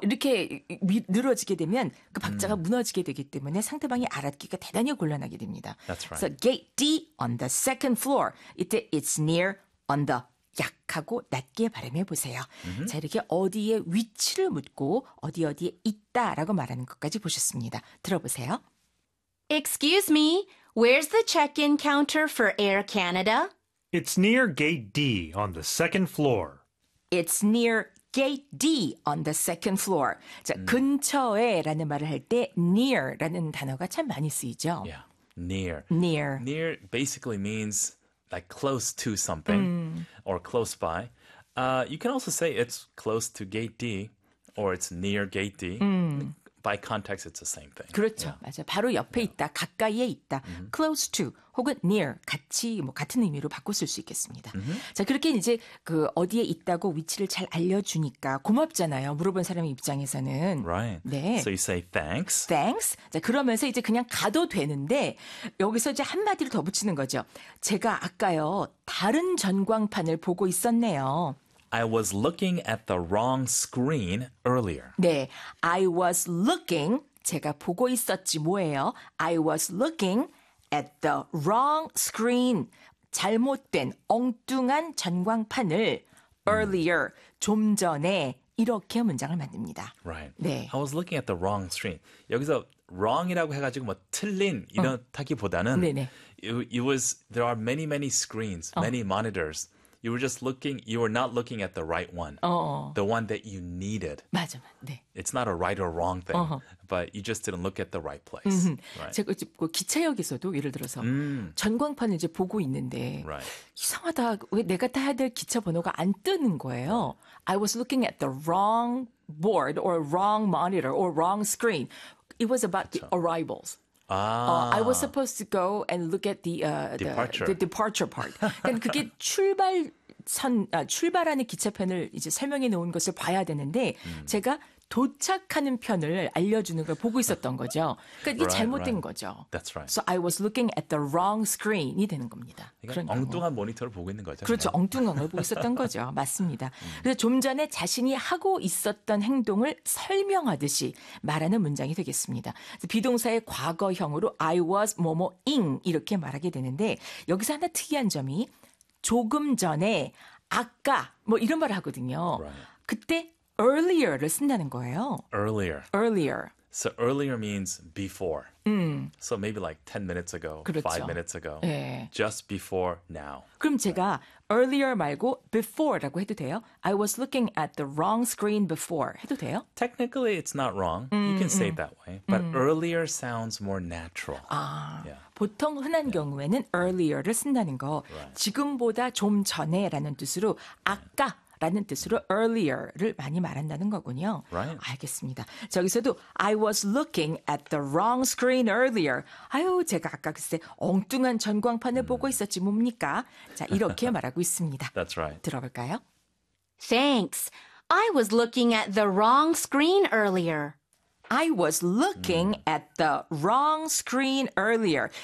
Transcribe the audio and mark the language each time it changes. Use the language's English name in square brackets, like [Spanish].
[Korean] 이렇게 늘어지게 되면 그 박자가 무너지게 되기 때문에 상대방이 알아듣기가 대단히 곤란하게 됩니다. [English] That's right. So gate D on the second floor. [Korean] 이때 [English] it's near on the [Korean] 약하고 낮게 발음해 보세요. Mm-hmm. 자 이렇게 어디에 위치를 묻고 어디 어디에 있다라고 말하는 것까지 보셨습니다. 들어보세요. [English] Excuse me, where's the check-in counter for Air Canada? It's near gate D on the second floor. It's near gate D on the second floor. [Korean] 자 근처에라는 말을 할 때 near라는 단어가 참 많이 쓰이죠. [English] Yeah. Near. Near. Near basically means like close to something or close by. You can also say it's close to gate D or it's near gate D. By context, it's the same thing. [Korean] 그렇죠. [English] Yeah. [Korean] 맞아. 바로 옆에 yeah. 있다, 가까이에 있다. Mm-hmm. [English] Close to [Korean] 혹은 near, 같이 뭐 같은 의미로 바꿔 쓸 수 있겠습니다. Mm-hmm. 자, 그렇게 이제 그 어디에 있다고 위치를 잘 알려주니까 고맙잖아요. 물어본 사람 입장에서는. [English] Right. [Korean] 네. [English] So you say thanks. Thanks. [Korean] 자, 그러면서 이제 그냥 가도 되는데 여기서 이제 한마디를 더 붙이는 거죠. 제가 아까요 다른 전광판을 보고 있었네요. [English] I was looking at the wrong screen earlier. [Korean] 네, [English] I was looking, [Korean] 제가 보고 있었지 뭐예요? [English] I was looking at the wrong screen. [Korean] 잘못된, 엉뚱한 전광판을 earlier, 좀 전에 이렇게 문장을 만듭니다. [English] Right. [Korean] 네. [English] I was looking at the wrong screen. [Korean] 여기서 wrong이라고 해가지고 뭐 틀린 이렇다기보다는 네네. [English] It was, there are many, many screens, many monitors. You were just looking, you were not looking at the right one. The one that you needed. [Korean] 맞아, 네. [English] It's not a right or wrong thing, but you just didn't look at the right place. Right. [Korean] 제가 기차역에서도 예를 들어서 전광판을 이제 보고 있는데 [English] right. [Korean] 이상하다, 왜 내가 타야 될 기차 번호가 안 뜨는 거예요? [English] I was looking at the wrong board or wrong monitor or wrong screen. It was about [Korean] 그쵸. [English] The arrivals. I was supposed to go and look at the departure part. [Korean] 그러니까 그게 출발하는 기차편을 이제 설명해 놓은 것을 봐야 되는데 제가 도착하는 편을 알려주는 걸 보고 있었던 거죠. 그러니까 이게 [English] right, [Korean] 잘못된 [English] right. [Korean] 거죠. [English] That's right. So I was looking at the wrong screen [Korean] 이 되는 겁니다. 그러니까 엉뚱한 모니터를 보고 있는 거죠. 그렇죠. 엉뚱한 걸 보고 있었던 거죠. 맞습니다. 그래서 좀 전에 자신이 하고 있었던 행동을 설명하듯이 말하는 문장이 되겠습니다. 비동사의 과거형으로 I was 뭐뭐잉 이렇게 말하게 되는데 여기서 하나 특이한 점이 조금 전에 아까 뭐 이런 말을 하거든요. [English] Right. [Korean] 그때 earlier를 쓴다는 거예요. [English] Earlier. Earlier. So earlier means before. So maybe like 10 minutes ago, [Korean] 그렇죠. [English] 5 minutes ago. [Korean] 네. [English] Just before now. [Korean] 그럼 제가 [English] right. [Korean] earlier 말고 before라고 해도 돼요? [English] I was looking at the wrong screen before. [Korean] 해도 돼요? [English] Technically, it's not wrong. You can say it that way. But earlier sounds more natural. [Korean] 아, [English] yeah. [Korean] 보통 흔한 yeah. 경우에는 earlier를 쓴다는 거. [English] Right. [Korean] 지금보다 좀 전에라는 뜻으로 아까. [English] Yeah. [Korean] 라는 뜻으로 earlier를 많이 말한다는 거군요. [English] Right. [Korean] 알겠습니다. 저기서도 [English] I was looking at the wrong screen earlier. [Korean] 아유, 제가 아까 글쎄 엉뚱한 전광판을 보고 있었지 뭡니까? 자, 이렇게 말하고 있습니다. [English] That's right. [Korean] 들어볼까요? [English] Thanks. I was looking at the wrong screen earlier. I was looking at the wrong screen earlier.